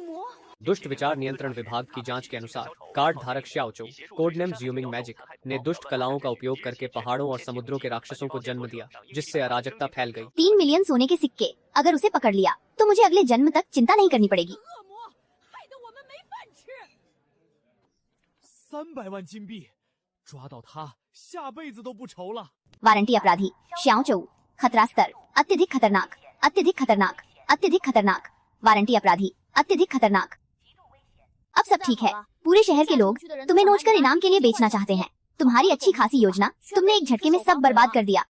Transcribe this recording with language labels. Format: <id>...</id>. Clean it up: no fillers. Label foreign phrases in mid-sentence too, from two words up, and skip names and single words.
<hi>दुष्ट विचार नियंत्रण विभाग की जांच के अनुसार कार्ड धारक श्याओ चौ, कोडनेम ज्यूमिंग मैजिक, ने दुष्ट कलाओं का उपयोग करके पहाड़ों और समुद्रों के राक्षसों को जन्म दिया, जिससे अराजकता फैल गई। 3 मिलियन सोने के सिक्के, अगर उसे पकड़ लिया तो मुझे अगले जन्म तक चिंता नहीं करनी पड़ेगी।</hi> <zh>300 万金币，抓到他下辈子都不愁了。</zh> <hi>वारंटी अपराधी श्याओ चौ, खतरा स्तर अत्यधिक खतरनाक, अत्यधिक खतरनाक, अत्यधिक खतरनाक। वारंटी अपराधी अत्यधिक खतरनाक। अब सब ठीक है। पूरे शहर के लोग तुम्हें नोचकर इनाम के लिए बेचना चाहते हैं। तुम्हारी अच्छी खासी योजना, तुमने एक झटके में सब बर्बाद कर दिया।</hi>